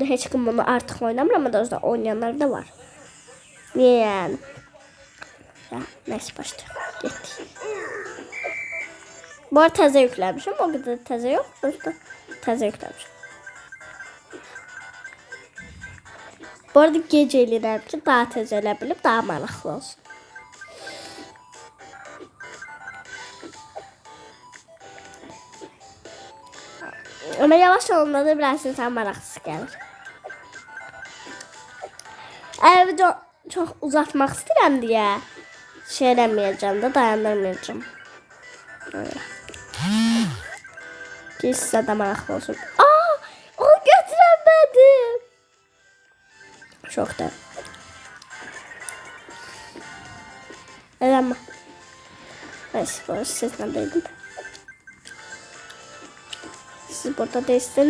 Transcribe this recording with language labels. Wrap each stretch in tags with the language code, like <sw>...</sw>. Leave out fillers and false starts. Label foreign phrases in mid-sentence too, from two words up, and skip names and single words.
<az>Hiç kim bunu artık oynamır ama dostlar oynayanlar da var.</az> <tr>Niye yani? Ya, neyse başlayalım. Gittik. Bu arada</tr> <az>teze yüklemişim.</az> <tr>O kadar teze yok.</tr> <az>Sonuçta teze yüklemişim.</az> <tr>Bu arada</tr> <az>gece eləyirəm ki, daha tez elə bilib, daha maraqlı olsun. Ama yavaş olanda da biraz insan maraqsız gəlir. Eğer video çok uzatmaq istəyirəm deyə şey eləməyəcəm də, dayandırmayacağım.</az> <tr>Öyle.</tr> <az>Ki sizə də maraqlı olsun. O götürəmədim.</az> <tr>Çok da.</tr> <az>Ama.</az> <tr>Neyse bu siz neredeydin? Siz burada değilsiniz.</tr>